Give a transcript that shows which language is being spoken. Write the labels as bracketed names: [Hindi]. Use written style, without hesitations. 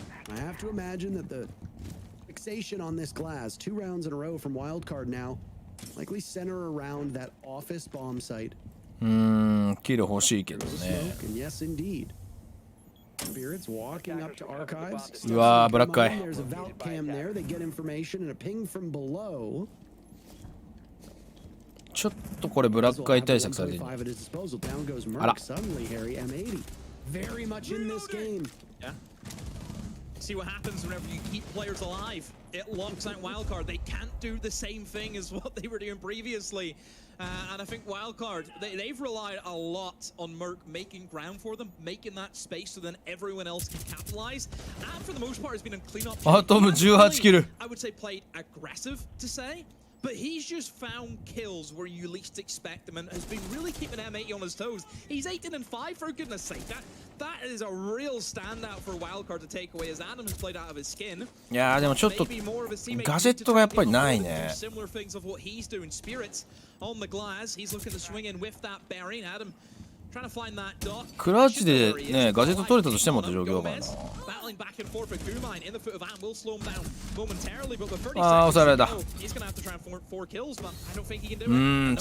[English] I have to imagine that the fixation on this glass, 2 rounds in a row from WildCard now, likely center around that office bomb site. [Japanese] キル欲しいけどね。 [English] And yes, indeed. Spirits walking up to archives. [Japanese] うわーブラックアイ。 [English] There's a vault cam there. They get information and a ping from below. [Japanese] ちょっとこれブラックアイ対策されてる。あら。 [English] Suddenly, Harry M80 very much in this game. Yeah. See what happens whenever you keep players alive. It locks out WildCard. They can't do the same thing as what they were doing previously. And I think WildCard, they've relied a lot on Merc making ground for them, making that space so then everyone else can capitalize. And for the most part, it's been a clean-up. [Japanese] Atom 18 キル。 [English] I would say played aggressive to say. But he's just found kills where you least expect them and has been really keeping M80 on his toes. He's 18-5 for goodness sake. That is a real standout for WildCard to take away as Adam has played out of his skin. [Japanese] いやーでもちょっとガジェットがやっぱりないね。 [English] Similar things of what he's doing. Spirits on the glass. He's looking to swing in with that bearing. Adam trying to find that dot. [Japanese] クラッチでねガジェット取れたとしてもって状況かな。 [English] Battling back and forth with Gumine in the foot of Am will slow him down momentarily, but the 30 [Japanese] あー抑えられた。 [English] he's going to have to try and form 4 kills, but I don't think he can do it.